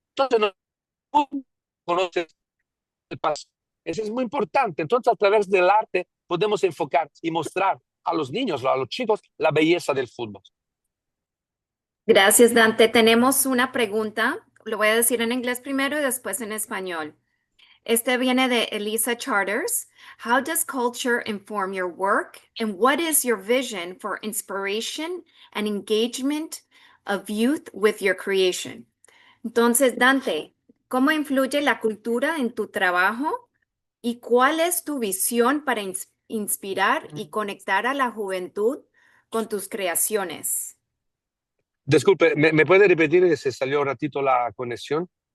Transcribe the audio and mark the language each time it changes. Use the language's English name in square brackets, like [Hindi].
[Spanish] Entonces no conoces el pasado. Eso es muy importante. Entonces a través del arte podemos enfocar y mostrar a los niños, a los chicos, la belleza del fútbol. Gracias, Dante. Tenemos una pregunta. Lo voy a decir en inglés primero y después en español. Este viene de Elisa Charters. [English] How does culture inform your work? And what is your vision for inspiration and engagement of youth with your creation? [Spanish] Entonces, Dante, ¿cómo influye la cultura en tu trabajo? ¿Y cuál es tu visión para inspirar y conectar a la juventud con tus creaciones? Disculpe, ¿me puede repetir que se salió un ratito la conexión?